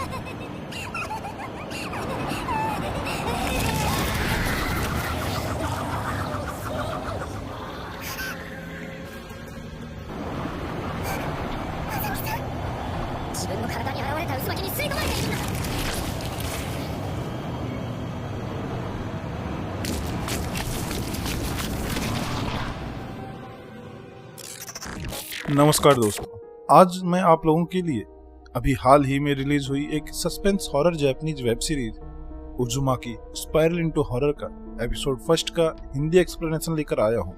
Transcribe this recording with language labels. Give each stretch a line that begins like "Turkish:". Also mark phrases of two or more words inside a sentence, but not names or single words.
Japanese: 自分の体に現れた渦巻きに吸い込まれているんだ。
Hindi: नमस्कार दोस्तों, आज मैं आप लोगों के लिए अभी हाल ही में रिलीज हुई एक
English: suspense horror Japanese web series
Hindi: उजुमाकी स्पाइरल इनटू हॉरर का
English: episode first
Hindi: का
English: Hindi explanation
Hindi: लेकर आया हूँ।